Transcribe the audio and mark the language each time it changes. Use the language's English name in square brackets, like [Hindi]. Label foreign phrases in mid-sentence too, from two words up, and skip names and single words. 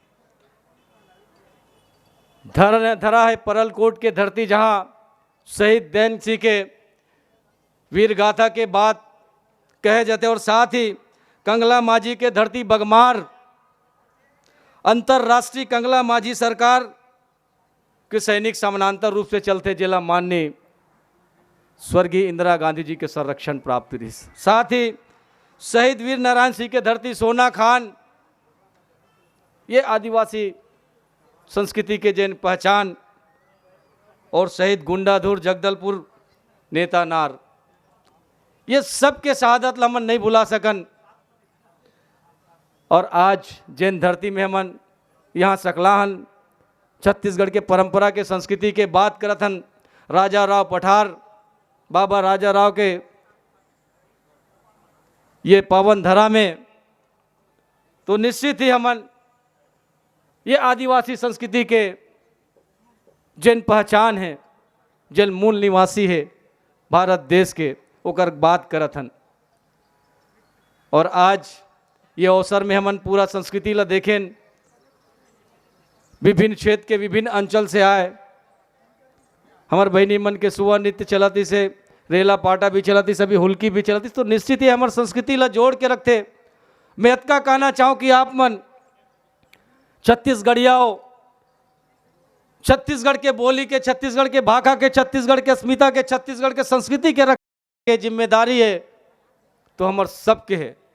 [Chhattisgarhi] धरा है परलकोट के धरती, जहाँ शहीद गैन सिंह के वीर गाथा के बात कहे जाते, और साथ ही कंगला माझी के धरती बगमार, अंतर्राष्ट्रीय कंगला माझी सरकार के सैनिक समानांतर रूप से चलते, जिला माननीय स्वर्गीय इंदिरा गांधी जी के संरक्षण प्राप्त रही। साथ ही शहीद वीर नारायण सिंह के धरती सोना खान, ये आदिवासी संस्कृति के जैन पहचान, और शहीद गुंडाधुर जगदलपुर नेता नार, ये सब के शहादत लमन नहीं भुला सकन। और आज जैन धरती में हमन यहाँ सकलाहन छत्तीसगढ़ के परंपरा के संस्कृति के बात करथन, राजा राव पठार बाबा राजा राव के ये पावन धरा में, तो निश्चित ही हमन ये आदिवासी संस्कृति के जिन पहचान है, जिन मूल निवासी है भारत देश के, ओकर बात करत हन। और आज ये अवसर में हमन पूरा संस्कृति ला देखें, विभिन्न क्षेत्र के विभिन्न अंचल से आए। हमार बहनी मन के सुवा नृत्य चलती से, रेला पाटा भी चलती, सभी हुल्की भी चलती, तो निश्चित ही हमार संस्कृति ला जोड़ के रखते। मैं इतना कहना चाहूँ कि आप मन छत्तीसगढ़िया हो, छत्तीसगढ़ के बोली के, छत्तीसगढ़ के भाषा के, छत्तीसगढ़ के अस्मिता के, छत्तीसगढ़ के संस्कृति के रख के जिम्मेदारी है तो हमार सबके है।